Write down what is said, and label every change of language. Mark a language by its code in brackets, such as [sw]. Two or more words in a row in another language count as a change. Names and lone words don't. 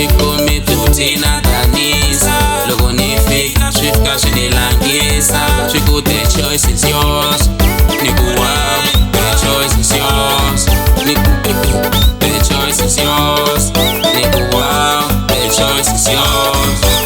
[ts] khomi tina danisa loko ni fika swi fika swi ni langisa swi ku [en] the choice is yours [ts] ni ku [en] wow the choice is yours [ts] ni ku [en] the choice is yours [ts] ni ku [en] wow the choice is yours.